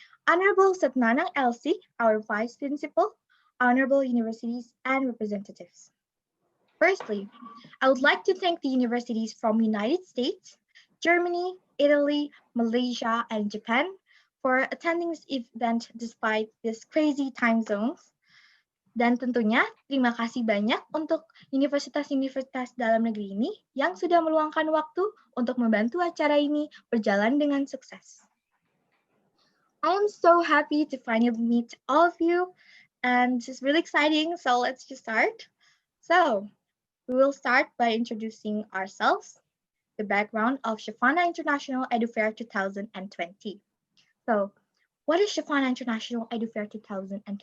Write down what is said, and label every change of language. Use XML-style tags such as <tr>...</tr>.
<en>Honorable Satnanang LC, our Vice Principal. Honorable universities and representatives. Firstly, I would like to thank the universities from United States, Germany, Italy, Malaysia, and Japan for attending this event despite these crazy time zones.</en> <id>Dan tentunya terima kasih banyak untuk universitas-universitas dalam negeri ini yang sudah meluangkan waktu untuk membantu acara ini berjalan dengan sukses.</id> <en>I am so happy to finally meet all of you, and it's really exciting, so let's just start. So, we will start by introducing ourselves, the background of Syafana International Edufair 2020. So, what is Syafana International Edufair 2020?</en>